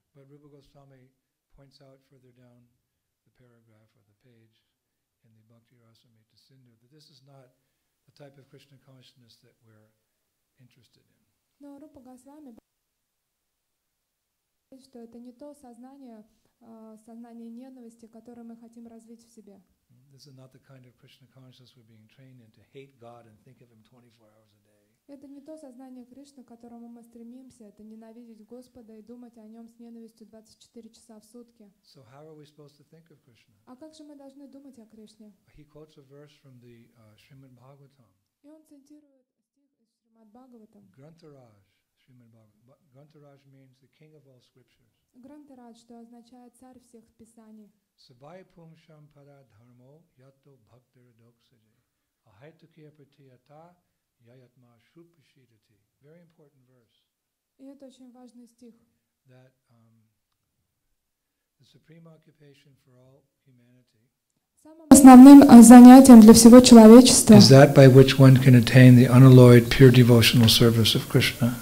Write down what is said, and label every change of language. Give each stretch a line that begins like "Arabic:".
English: But Rupa Goswami points out further down the paragraph or the page in the Bhakti Rasamrita Sindhu that this is not the type of Krishna consciousness that we're interested in.
Russian: Но Рупа Госвами говорит, что это не то сознание ненависти, которое мы хотим развить в себе.
English: This is not the kind of Krishna consciousness we're being trained in, to hate God and think of Him 24 hours a day.
Russian: Это не то сознание Кришны, к которому мы стремимся, это ненавидеть Господа и думать о Нем с ненавистью 24 часа в сутки.
English: So how are we supposed to think of Krishna?
Russian: А как же мы должны думать о Кришне?
English: He quotes a verse from the Srimad Bhagavatam.
Russian: И он цитирует стих из Шримад Бхагаватам.
English: Grantaraj, Srimad Bhagavatam. Grantaraj means the king of all scriptures.
Russian: Грантарадж, что означает царь всех писаний.
Sanskrit: Sabaya pumsham para dharmo yato bhaktir doksaje. Ahaitukya pratiyata yayatma shupashidati.
English: Very important verse.
Russian: И это очень важный стих.
English: That the supreme occupation for all humanity
Russian: Самым основным занятием для всего человечества
English: is that by which one can attain the unalloyed pure devotional service of Krishna.